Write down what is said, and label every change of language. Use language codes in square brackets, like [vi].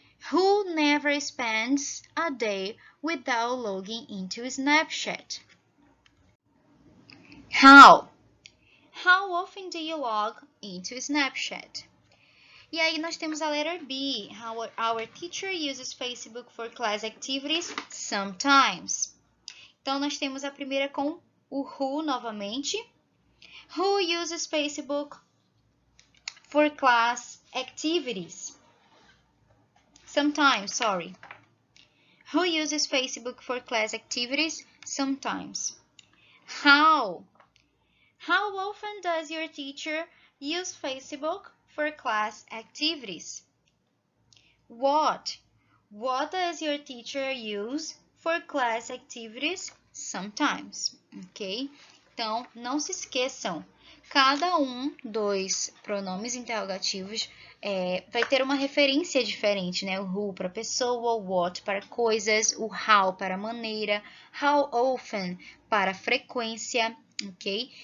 [en] Who never spends a day without logging into Snapchat? How often do you log into Snapchat? [pt] E aí nós temos a letter B. [en] Our teacher uses Facebook for class activities sometimes. [pt] Então nós temos a primeira com o who novamente. [en] Who uses Facebook for class activities? Sometimes, sorry. Who uses Facebook for class activities? Sometimes. How often does your teacher use Facebook for class activities? What does your teacher use for class activities? Sometimes, ok? [pt] Então, não se esqueçam, cada dos pronomes interrogativos vai ter uma referência diferente, né? O who para pessoa, o what para coisas, o how para maneira, how often para frequência, ok?